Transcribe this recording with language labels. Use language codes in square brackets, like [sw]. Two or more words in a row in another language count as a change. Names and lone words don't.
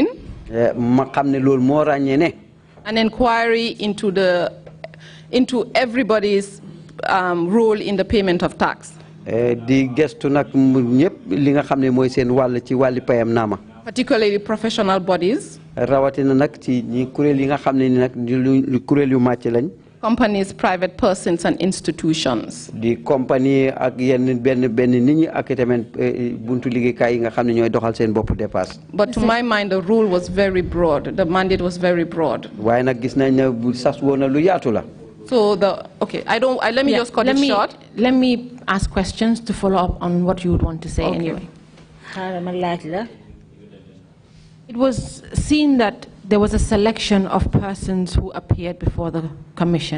[wo] ma xam ne loolu moo ràññee ne. [en] an inquiry into everybody's role in the payment of tax. [wo] di gestu nag ñëpp li nga xam ne mooy seen wàll ci wàlli payam naama. [en] Particularly professional bodies. [wo] rawatina nag ci ñi kuréel yi nga xam ne ni nag lu kuréel yu màcc lañ. [en] Companies, private persons and institutions. [wo] di compagnie ak yenn benn nit ñi ak tamit buntu liggéeykaay yi nga xam ne ñooy doxal seen bopp dépasse. [en] But to my mind, the rule was very broad. The mandate was very broad. [wo] waaye nag gis nañ ne bu sas woon na lu yaatu la. [en] So let me just cut it short. Let me ask questions to follow up on what you would want to say anyway. It was seen that there was a selection of persons who appeared before the commission.